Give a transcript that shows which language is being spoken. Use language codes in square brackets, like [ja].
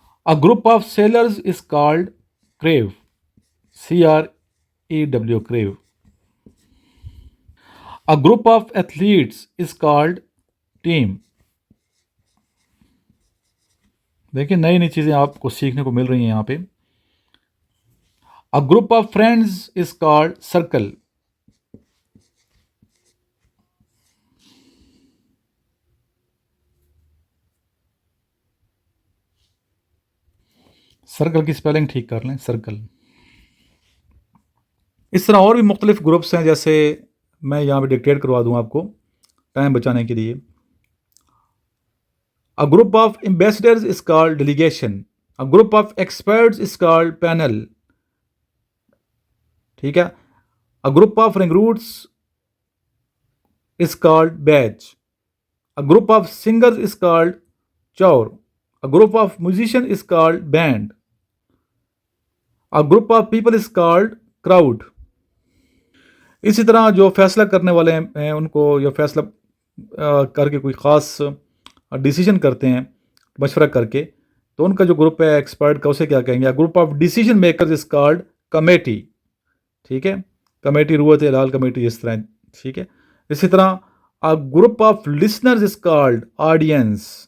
[en] A group of sailors is called crew. CREW, crew. A group of athletes is called team. [ur] دیکھیں نئی نئی چیزیں آپ کو سیکھنے کو مل رہی ہیں یہاں پہ۔ [en] A group of friends is called circle. [ur] Circle کی سپیلنگ ٹھیک کر لیں، سرکل۔ اس طرح اور بھی مختلف گروپس ہیں، جیسے میں یہاں پہ ڈکٹیٹ کروا دوں آپ کو ٹائم بچانے کے لیے۔ [en] A group of ambassadors is called delegation. A group of experts is called panel. [ur] ٹھیک ہے۔ [en] A group of recruits is called batch. A group of singers is called choir. A group of musicians is called band. A group of people is called crowd. [ur] اسی طرح جو فیصلہ کرنے والے ہیں ان کو یا فیصلہ کر کے کوئی خاص ڈیسیجن کرتے ہیں مشورہ کر کے، تو ان کا جو گروپ ہے ایکسپرٹ کا، اسے کیا کہیں گے؟ [en] group of decision makers is called committee, [ur] ٹھیک ہے، کمیٹی روت ہلال کمیٹی، اس طرح، ٹھیک ہے۔ اسی طرح [en] group of listeners is called audience,